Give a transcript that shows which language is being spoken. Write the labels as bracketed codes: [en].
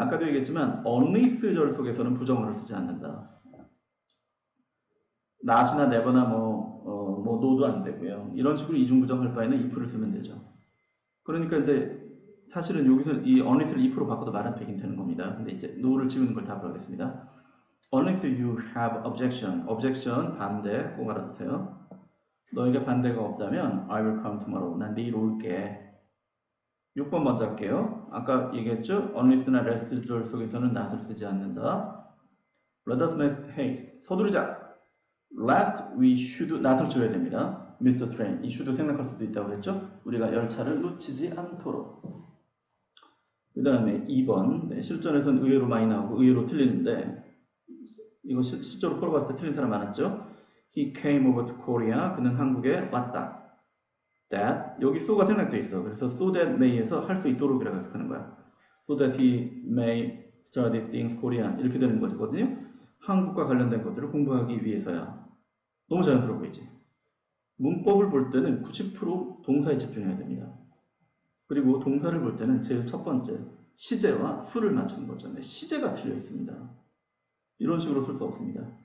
[ko] 아까도 얘기했지만 unless절 속에서는 부정어를 쓰지 않는다. not이나 never나 뭐 no도 안 되고요. 이런 식으로 이중부정할 바에는 if를 쓰면 되죠. 그러니까 이제 사실은 여기서 이 unless를 if로 바꿔도 말은 되긴 되는 겁니다. 근데 이제 no를 지우는 걸 답으로 하겠습니다. [en] Unless you have objection. [ko] objection 반대 꼭 알아두세요. 너에게 반대가 없다면 [en] I will come tomorrow. [ko] 난 내일 올게. 6번 먼저 할게요. 아까 얘기했죠? unless나 lest절 속에서는 not을 쓰지 않는다. [en] Let us make haste. [ko] 서두르자. [en] Lest we should not을 [ko] 줘야 됩니다. [en] miss the train. [ko] 이 should 생략할 수도 있다고 그랬죠? 우리가 열차를 놓치지 않도록. 그 다음에 2번. 네, 실전에서는 의외로 많이 나오고 의외로 틀리는데 이거 실제로 풀어봤을 때 틀린 사람 많았죠? [en] He came over to Korea. [ko] 그는 한국에 왔다. That 여기 so가 생략돼 있어. 그래서 so that may에서 할 수 있도록이라고 해석하는 거야. [en] So that he may study things Korean [ko] 이렇게 되는 거거든요. 한국과 관련된 것들을 공부하기 위해서야. 너무 자연스러워 보이지? 문법을 볼 때는 90% 동사에 집중해야 됩니다. 그리고 동사를 볼 때는 제일 첫 번째 시제와 수를 맞추는 거죠. 시제가 틀려 있습니다. 이런 식으로 쓸 수 없습니다.